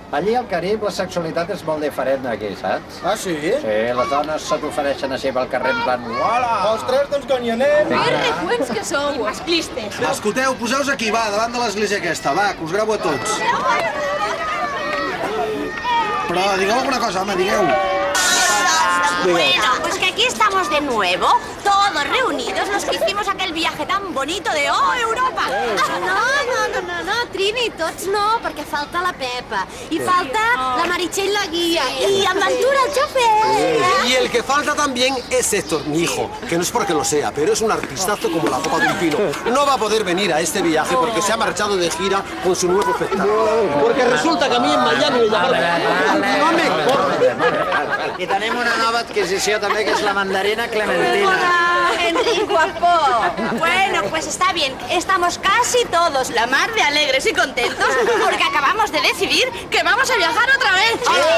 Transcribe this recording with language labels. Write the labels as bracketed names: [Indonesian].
[Catalan] Allí al Carib la sexualitat és molt diferent d'aquí, saps? Ah, sí? Sí, les dones se t'ofereixen així pel carrer en plan... Uala! Ostres, doncs que on hi anem? Que recuents que sou! Masclistes. Escolteu, poseu-vos aquí, va, davant de l'església aquesta, va, que us gravo a tots. Però digueu alguna cosa, home, digueu. [Spanish] Bueno, pues que aquí estamos de nuevo, todos reunidos, los que hicimos aquel viaje tan bonito de ¡Oh, Europa! [Catalan] No, Trini, tots no, perquè falta la Pepa. I falta la Meritxell la guia. I en Ventura el xofer. [Spanish] Y el que falta también es Héctor, mi hijo, que no es porque lo sea, pero es un artistazo como la copa de un pino. No va a poder venir a este viaje porque se ha marchado de gira con su nuevo espectáculo. Porque resulta que a mí en Miami me llamaron... No me [Catalan] I tenim una nova adquisició també, que és la mandarina clementina. [Spanish] ¡Hola, Enrique guapo! Bueno, pues está bien, estamos casi todos la mar de alegres y contentos porque acabamos de decidir que vamos a viajar otra vez.